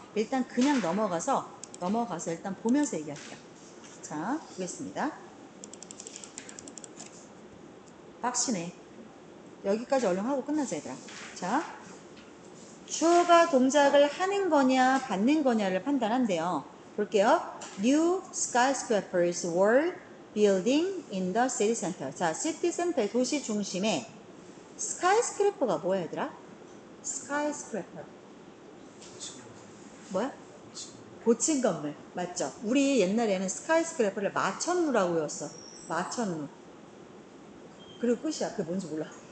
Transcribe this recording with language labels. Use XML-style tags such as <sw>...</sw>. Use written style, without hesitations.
<ko>일단 그냥 넘어가서 일단 보면서 얘기할게요. 자, 보겠습니다. 빡시네. 여기까지 얼른 하고 끝나자, 얘들아. 자, 주어가 동작을 하는 거냐 받는 거냐를 판단한대요. 볼게요.</ko> <en>New skyscrapers were building in the city center.</en> <ko>자, city center 도시 중심에 skyscraper가 뭐야, 얘들아? skyscraper 뭐야? 고층 건물 맞죠? 우리 옛날에는 skyscraper를 마천루라고 외웠어. 마천루. 그리고 끝이야. 그게 뭔지 몰라.</ko>